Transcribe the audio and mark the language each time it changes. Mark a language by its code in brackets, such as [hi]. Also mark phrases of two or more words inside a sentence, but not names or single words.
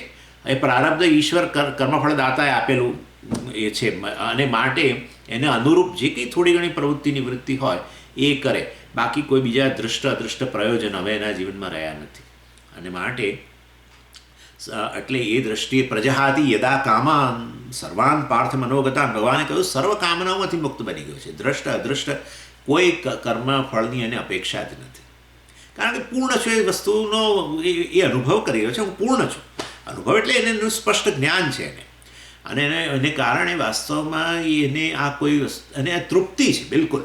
[gu] એ પ્રારબ્ધ ઈશ્વર કર્મફળ દાતાએ આપેલું એ છે. અને માટે એને અનુરૂપ જે કંઈ થોડી ઘણી પ્રવૃત્તિની વૃત્તિ હોય એ કરે. બાકી કોઈ બીજા દૃષ્ટ અદૃષ્ટ પ્રયોજન હવે એના જીવનમાં રહ્યા નથી. અને માટે એટલે એ દ્રષ્ટિએ [sa] પ્રજહાતિ યદા કામાન સર્વાન પાર્થ મનોગતાન, [gu] ભગવાને કહ્યું સર્વ કામનાઓમાંથી મુક્ત બની ગયો છે. દ્રષ્ટ અદૃષ્ટ કોઈ કર્મ ફળની એને અપેક્ષા જ નથી. કારણ કે પૂર્ણ છું, એ વસ્તુનો એ અનુભવ કરી રહ્યો છે. હું પૂર્ણ છું. અનુભવ એટલે એનું સ્પષ્ટ જ્ઞાન છે એને. અને એને કારણે વાસ્તવમાં એને આ કોઈ અને આ તૃપ્તિ છે બિલકુલ.